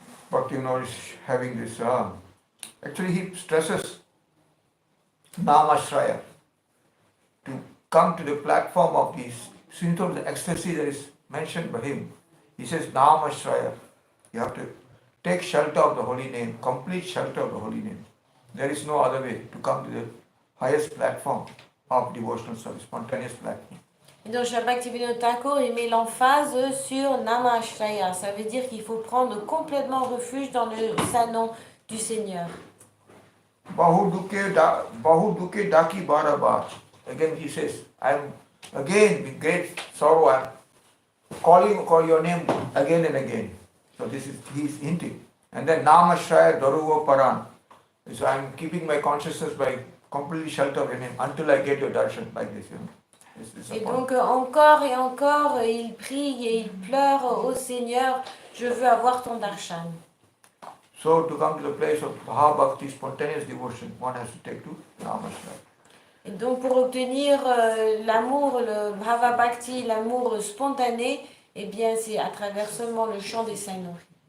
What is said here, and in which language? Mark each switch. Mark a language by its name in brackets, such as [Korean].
[English] Bhakti is having this, actually he stresses Namashraya to come to the platform of these symptoms of ecstasy that is mentioned by him. He says Namashraya, you have to take shelter of the holy name, complete shelter of the holy name. There is no other way to come to the highest platform of devotional service, spontaneous platform. [French] Et donc, Sri Bhaktivinoda Thakur, il met l'emphase sur Namashraya. Ça veut dire qu'il faut prendre complètement refuge dans le Saint-Nom du Seigneur. [Bangla] Bahuduke daki barabar. [English] Again he says, I'm again with great sorrow, I'm call your name again and again. So this is, he's hinting. And then Namashraya Daruva Paran. So I'm keeping my consciousness by completely sheltered in him until I get your darshan, like this, [French] Et donc encore et encore, il prie et il pleure au Seigneur, je veux avoir ton darshan. [English] So to come to the place of Bhakti, spontaneous devotion, one has to take to Namashraya. [French] Et donc pour obtenir l'amour, le Bhava Bhakti, l'amour spontané, eh bien c'est à travers seulement le chant des saints nourris.